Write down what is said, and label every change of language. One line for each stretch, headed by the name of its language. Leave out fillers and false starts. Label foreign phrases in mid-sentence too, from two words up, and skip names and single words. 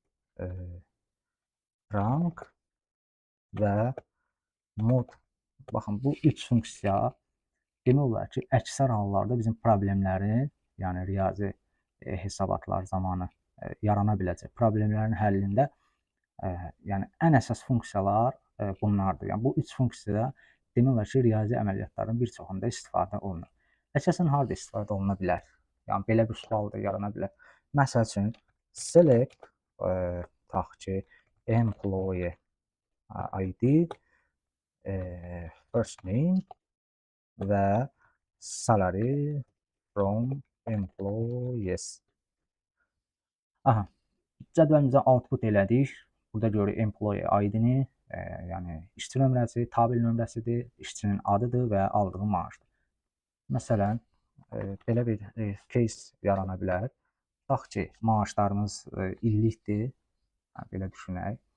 Azerbaijani: trunk və mod, baxın bu 3 funksiya demək olar ki, əksər hallarda bizim problemlərin, yəni riyazi hesabatlar zamanı yarana biləcək problemlərin həllində yəni ən əsas funksiyalar bunlardır. Yəni bu üç funksiya demək olar ki, riyazi əməliyyatların bir çoxunda istifadə olunur. Əsasən harda istifadə oluna bilər? Yəni belə bir sual da yarana bilər. Məsəl üçün select tutaq ki,
English: employee ID, first name və salary from employees.
Azerbaijani: Aha, cədvəlimizə output elədik. Burada görürük
English: employee ID-
Azerbaijani: ni, yəni işçi nömrəsi, tabel nömrəsidir, işçinin adıdır və aldığı maaşdır. Məsələn, belə bir case yarana bilər. Tutaq ki, maaşlarımız illikdir, belə düşünək.